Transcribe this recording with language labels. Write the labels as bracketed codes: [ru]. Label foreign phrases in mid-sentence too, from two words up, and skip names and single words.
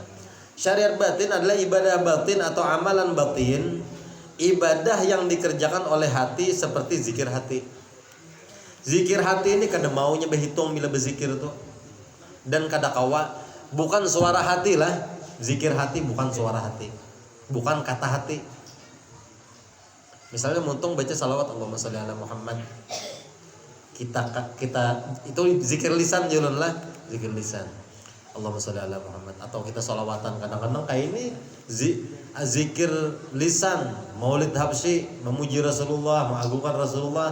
[id] Syariat batin adalah ibadah batin atau amalan batin, ibadah yang dikerjakan oleh hati seperti zikir hati. [bjn] Zikir hati ini kada maunya berhitung bila berzikir tuh. Dan kada kawa bukan suara hati lah. [id] Zikir hati bukan suara hati. [bjn] Bukan kata hati. Misalnya muntung baca salawat [ar] اللهم صل على محمد. [id] Kita itu zikir lisan jalan lah, zikir lisan. [ar] اللهم صل على محمد, [id] atau kita sholawatan kadang-kadang kayak ini zikir lisan, maulid habsyi, memuji Rasulullah, mengagungkan Rasulullah.